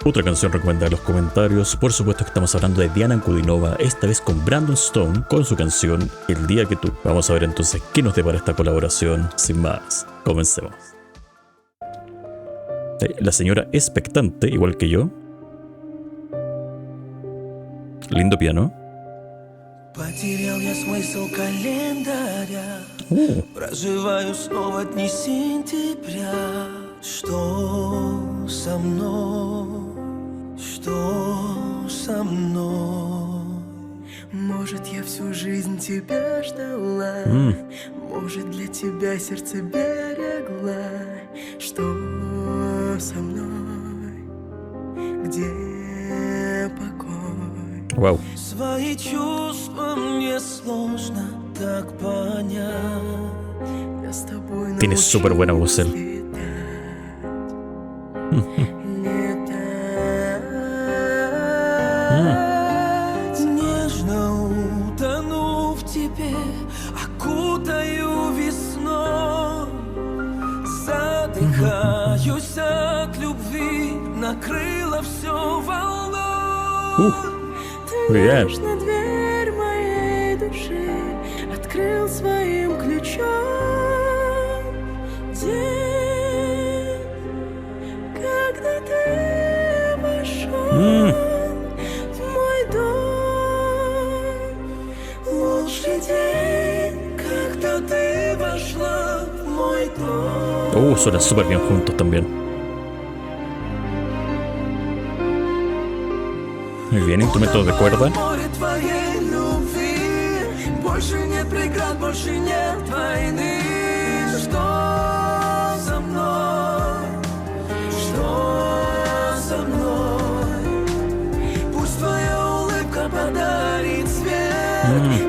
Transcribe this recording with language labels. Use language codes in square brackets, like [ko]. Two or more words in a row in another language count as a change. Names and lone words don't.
[es] Otra canción recomendada en los comentarios. Por supuesto que estamos hablando de Diana Ankudinova, esta vez con Brandon Stone, con su canción El Día Que Tú. Vamos a ver entonces qué nos depara esta colaboración. Sin más, comencemos. La señora expectante, igual que yo. Lindo piano. [ru] Потерял я смысл календаря. Проживаю снова дни сентября. Что со мной? Что со мной? Может, я всю жизнь тебя ждала. Может, для тебя сердце берегла. Что со мной? Где покой? Вау. Свои чувства мне сложно так понять. Я с тобой [es] Tiene súper buena voz él. [ru] Нежно утону в тебе, окутаю весной. Задыхаюсь от любви, накрыло все волной. [es] Muy bien. [ru] На дверь моей души открыл своим ключом. День, когда ты вошел в мой дом. Лучший день, когда ты вошла в мой дом. [es] Suenan súper bien juntos también. Muy bien, instrumentos de cuerda. [ru] Больше нет преград, больше нет войны. Что со мной? Что со мной? Пусть твоя улыбка подарит свет.